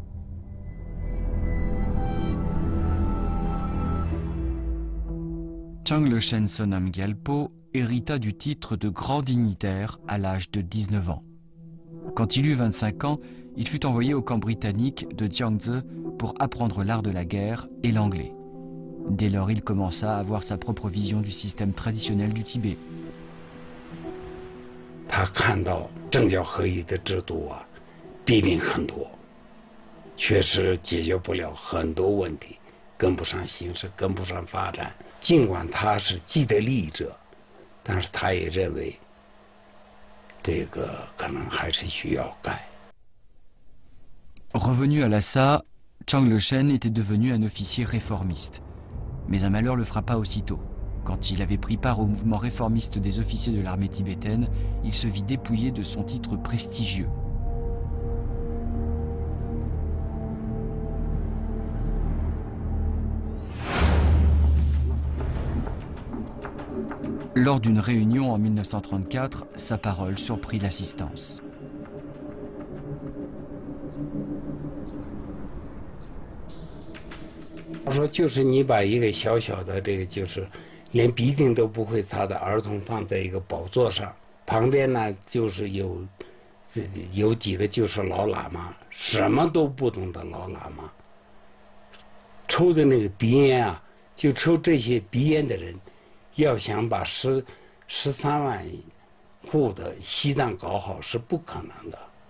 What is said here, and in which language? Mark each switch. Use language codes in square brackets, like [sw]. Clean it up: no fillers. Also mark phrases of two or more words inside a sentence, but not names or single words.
[fr] Changlochen Sonam Gyalpo hérita du titre de grand dignitaire à l'âge de 19 ans. Quand il eut 25 ans, il fut envoyé au camp britannique de Jiangze pour apprendre l'art de la guerre et l'anglais. Dès lors, il commença à avoir sa propre vision du système traditionnel du Tibet. [zh] 他看到政教合一的制度啊，弊病很多，确实解决不了很多问题，跟不上形势，跟不上发展。尽管他是既得利益者，但是他也认为这个可能还是需要改。 [fr] Revenu à Lhasa, Changlochen était devenu un officier réformiste. Mais un malheur le frappa aussitôt. Quand il avait pris part au mouvement réformiste des officiers de l'armée tibétaine, il se vit dépouillé de son titre prestigieux. Lors d'une réunion en 1934, sa parole surprit l'assistance. [zh] 他说：“就是你把一个小小的这个，就是连鼻涕都不会擦的儿童放在一个宝座上，旁边呢就是有几个就是老喇嘛，什么都不懂的老喇嘛，抽的那个鼻烟啊，就抽这些鼻烟的人，要想把13万户的西藏搞好是不可能的。”